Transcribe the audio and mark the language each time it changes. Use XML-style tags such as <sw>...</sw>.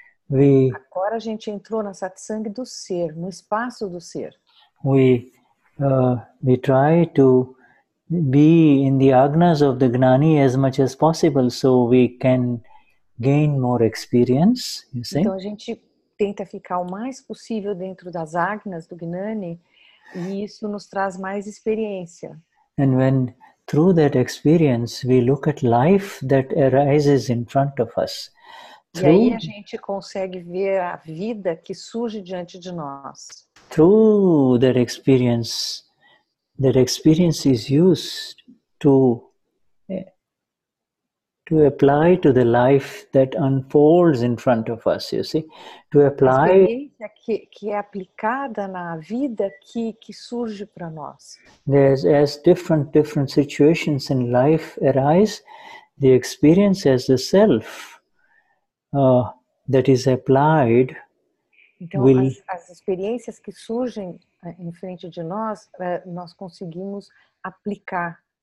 <pt>agora a gente entrou na satsang do ser, no espaço do ser.</pt> <en>We try to be in the agnas of the Gnani as much as possible, so we can gain more experience. You see?</en> <pt>Então a gente tenta ficar o mais possível dentro das agnas do Gnani, e isso nos traz mais experiência.</pt> <en>And when through that experience we look at life that arises in front of us.</en> <pt>E aí a gente consegue ver a vida que surge diante de nós.</pt> <en>Through that experience is used to apply to the life that unfolds in front of us, you see, to apply.</en> <pt>A experiência que é aplicada na vida que surge para nós.</pt> <en>As different situations in life arise, the experience as the self that is applied.</en> <pt>Então, as experiências que surgem em frente de nós, nós conseguimos aplicar.</pt>